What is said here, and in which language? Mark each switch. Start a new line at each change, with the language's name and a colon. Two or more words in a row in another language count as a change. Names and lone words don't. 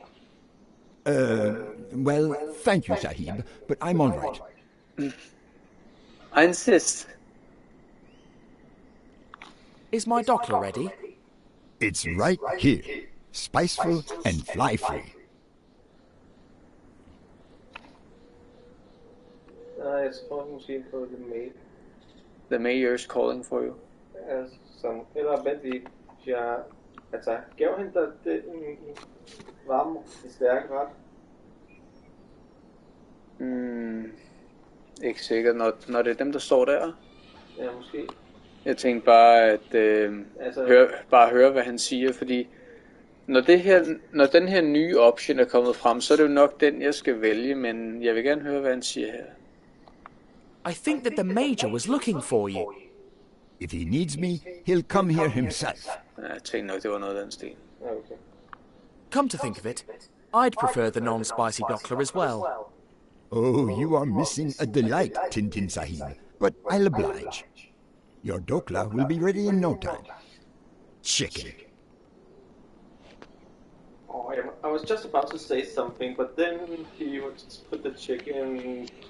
English: Well, thank you, Sahib, but I'm all right. I insist. Is my Dockler ready? It's right here. Spiceful and fly-free.
Danish: Jeg tror måske på The Maid.
English: The mayor's calling for you.
Danish: Eller vent lige. Altså, gav han dig den varme i stærke ret? Ikke sikkert, når det er dem, der står der. Ja, måske. Jeg tænkte bare, at høre, hvad han siger, fordi når den her nye option er kommet frem, så er det jo nok den, jeg skal vælge, men jeg vil gerne høre, hvad han siger her.
English: I think that the Major was looking for you. If he needs me, he'll come here himself.
Danish: Jeg tænkte nok, det var noget af den stil. Okay.
English: Come to think of it, I'd prefer the non-spicy Dockler as well. Oh, you are missing a delight, Tintin Sahib, but I'll oblige. Your dokla will be ready in no time. Chicken. Oh, I was just about to say something, but then he would put the chicken.